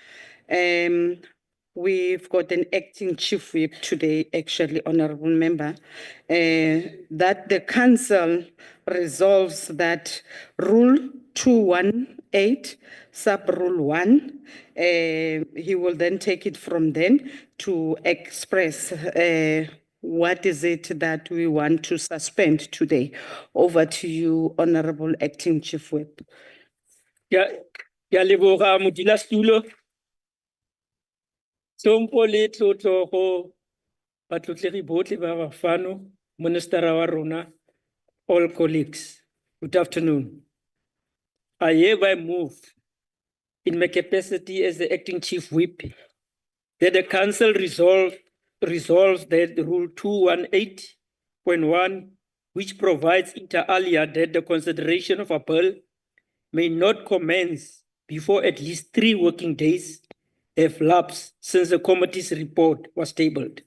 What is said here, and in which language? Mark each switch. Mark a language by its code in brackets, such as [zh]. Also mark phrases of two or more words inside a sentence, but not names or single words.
[en] We've got an Acting Chief Whip today, actually, Honorable Member, that the Council resolves that Rule 218, Sub-Rule 1, he will then take it from then to express what is it that we want to suspend today. Over to you, Honorable Acting Chief Whip. [tn] Ya leboga modulasetulo. Tlhompho le tlotlo go batlotlegi botlhe ba bafano, Ministera wa rona, [en] all colleagues. Good afternoon. I hereby move in my capacity as the Acting Chief Whip that the Council resolves that Rule 218.1, which provides [la] inter alia [en] that the consideration of a bill may not commence before at least 3 working days have lapsed since the committee's report was tabled.